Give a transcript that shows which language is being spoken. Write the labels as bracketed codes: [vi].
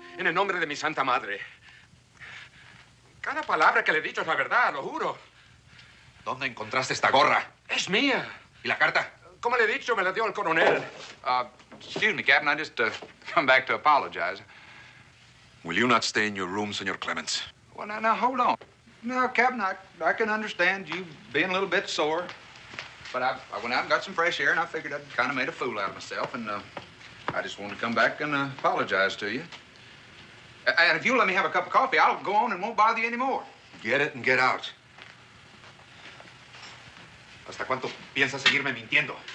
[es] En el nombre de mi santa madre. Cada palabra que le he dicho es la verdad, lo juro. ¿Dónde encontraste esta gorra? Es mía. ¿Y la carta? Como le he dicho, me la dio el coronel. [en] Excuse me, Captain. I just come back to apologize. Will you not stay in your room, Senor Clements? Well, now, hold on. No, Captain, I can understand you being a little bit sore. But I went out and got some fresh air, and I figured I'd kind of made a fool out of myself, and I just wanted to come back and apologize to you. And if you'll let me have a cup of coffee, I'll go on and won't bother you anymore. Get it and get out. [es] ¿Hasta cuánto piensas seguirme mintiendo?